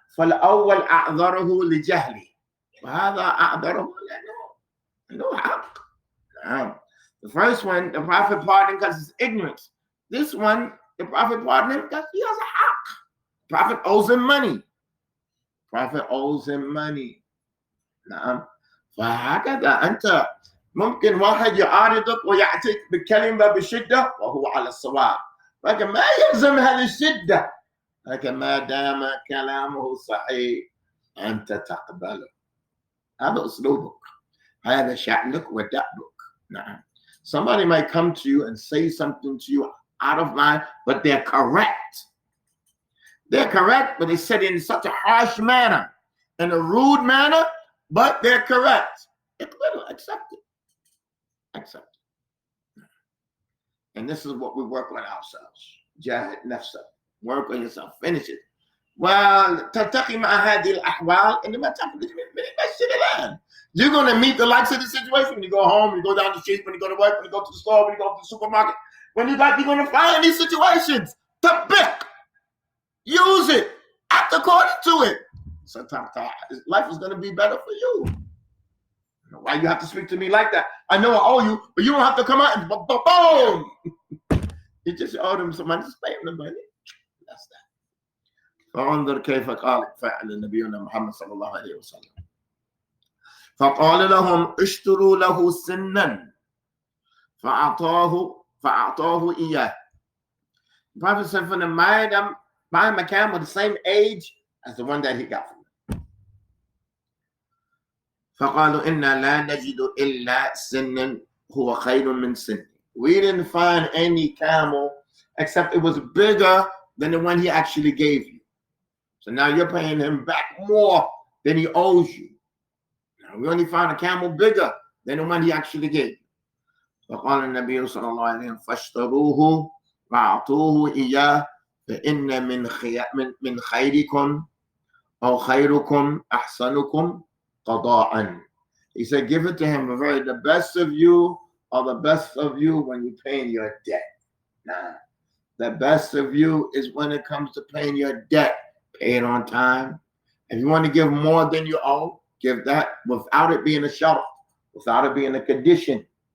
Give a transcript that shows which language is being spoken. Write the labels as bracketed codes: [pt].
[ar] فالأول أعذره لجهله، وهذا أعذره لأنه حق. نعم. [en] The first one, the Prophet pardoned because it's ignorance. This one, the Prophet pardoned him because he has a haq. The Prophet owes him money. Prophet owes him money. نعم. [ar] فهكذا أنت ممكن واحد يعارضك ويأتيك بكلمة بشدة وهو على الصواب، لكن ما يلزم هذه الشدة، لكن ما دام كلامه صحيح أنت تقبله. هذا أسلوبك، هذا شأنك ودأبك. نعم. [en] Somebody might come to you and say something to you out of line, but they're correct. They're correct, but they said it in such a harsh manner, in a rude manner, but they're correct. Accept it. Accept it. And this is what we work on ourselves. Jahid nafsa. Work on yourself. Finish it. [ar] Well, تلتقي مع هذه الأحوال إنما تخرج من المسجد الآن. [en] You're going to meet the likes of the situation when you go home, when you go down the street, when you go to work, when you go to the store, when you go to the supermarket. You're going to find these situations. Tabik. Use it. Act according to it. So life is going to be better for you. Why you have to speak to me like that? I know I owe you, but you don't have to come out and boom. You just owe them some money. Just pay them the money. That's that. [ar] فانظر كيف قال فعل نبينا محمد صلى الله عليه وسلم. فقال لهم اشتروا له سنا فأعطاه إياه. [en] The Prophet said for them, buy him a camel with the same age as the one that he got from him. [ar] فقالوا إنا لا نجد إلا سنا هو خير من سن. [en] We didn't find any camel except it was bigger than the one he actually gave you. So now you're paying him back more than he owes you. Now we only found a camel bigger than the one he actually gave you. [ar] فقال النبي صلى الله عليه وسلم فاشتروه وأعطوه إياه فإن من خيركم أو خيركم أحسنكم قضاءً. [en] He said, give it to him, the best of you or the best of you when you're paying your debt. Nah, the best of you is when it comes to paying your debt. Pay it on time. If you want to give more than you owe, give that without it being a shart, without it being a condition.